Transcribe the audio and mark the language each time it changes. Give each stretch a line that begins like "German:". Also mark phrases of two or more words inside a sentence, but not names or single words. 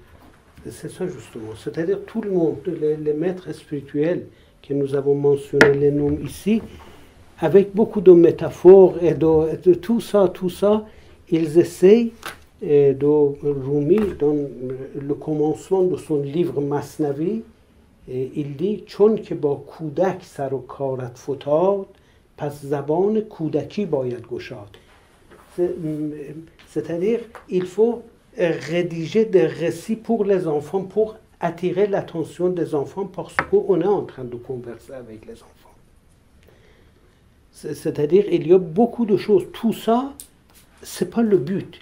French: C'est ça justement. C'est-à-dire tout le monde, les maîtres spirituels que nous avons mentionnés, les noms ici, avec beaucoup de métaphores et de tout ça, ils essayent Rumi, dans le commencement de son livre Masnavi, il dit
Persian: چون که با کودک سر و کارت فتاد پس زبان کودکی باید گشاد.
French: C'est-à-dire il faut rédiger des récits pour les enfants, pour attirer l'attention des enfants parce qu'on est en train de converser avec les enfants. C'est-à-dire il y a beaucoup de choses. Tout ça, c'est pas le but.